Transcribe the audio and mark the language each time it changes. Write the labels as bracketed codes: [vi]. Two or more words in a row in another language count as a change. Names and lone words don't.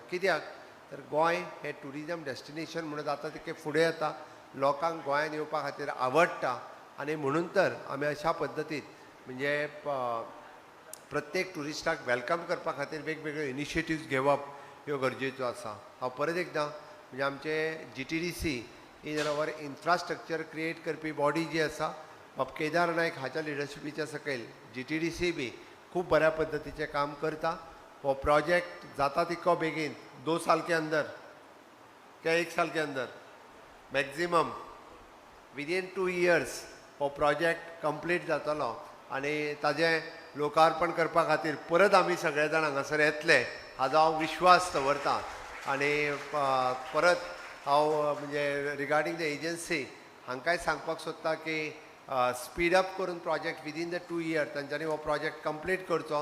[kok] कित्याक तर गोंय हे [en] tourism destination [kok] म्हणून जाता तितकें फुडें येता, लोकांक गोंयांत येवपा खातीर आवडटा आनी म्हणून तर आमी अशा पद्दतीन म्हणजे प्रत्येक टुरिस्टाक वेलकम करपा खातीर वेगवेगळ्यो इनिशिएटिव्स घेवप ह्यो गरजेच्यो आसा. हांव परत एकदां म्हणजे आमचे GTDC [en] in our infrastructure create [kok] करपी बॉडी जी आसा बाब केदार नायक हाच्या लिडरशिपीच्या सकयल GTDC बी खूब बऱ्या पद्दतीचें काम करता. वो प्रोजेक्ट जाता तितको बेगीन [hi] 2 साल के अंदर क्या 1 साल के अंदर [en] maximum within 2 years [kok] हो प्रोजेक्ट कंप्लीट जातलो आनी ताजें लोकार्पण करपा खातीर परत आमी सगळे जाण हांगासर येतले हाजो हांव विश्वास दवरतां. आनी परत हांव म्हणजे [en] regarding the agency [kok] हांकांय सांगपाक सोदता की [en] speed up [kok] करून प्रोजेक्ट [en] within the 2 years [kok] तांच्यांनी हो प्रोजेक्ट कंप्लीट करचो.